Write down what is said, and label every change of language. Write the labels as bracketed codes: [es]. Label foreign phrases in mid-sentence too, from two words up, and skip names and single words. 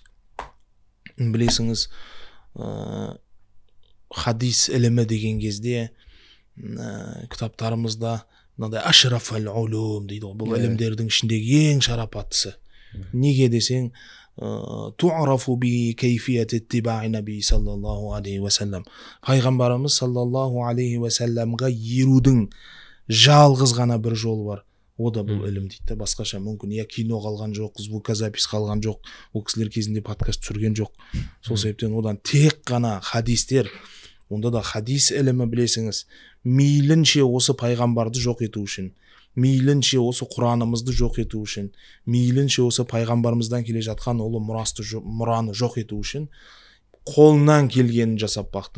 [kk] Білесіңіз, хадис ілімі деген кезде кітаптарымызда мынандай [ar] أشرف العلوم [kk] дейді. Бұл ілімдердің ішіндегі ең шарапаттысы. Неге десең, [ar] تعرف بها كيفية اتباع النبي صلى الله عليه وسلم. [kk] Пайғамбарымыз [ar] صلى الله عليه وسلم [kk] ерудің жалғыз ғана бір жол бар. О да бұл ілім дейді. Басқаша мүмкін я кино қалған жоқ, звукозапись қалған жоқ, ол кісілер кезінде подкаст түсірген жоқ. Сол себептен одан тек қана хадистер. Онда да хадис ілімі білесіңіз, мейлінше осы пайғамбарды жоқ ету үшін, мейлінше осы Құранымызды жоқ ету үшін, мейлінше осы пайғамбарымыздан келе жатқан ұлы мұраны жоқ ету үшін қолынан келгенін жасап бақты.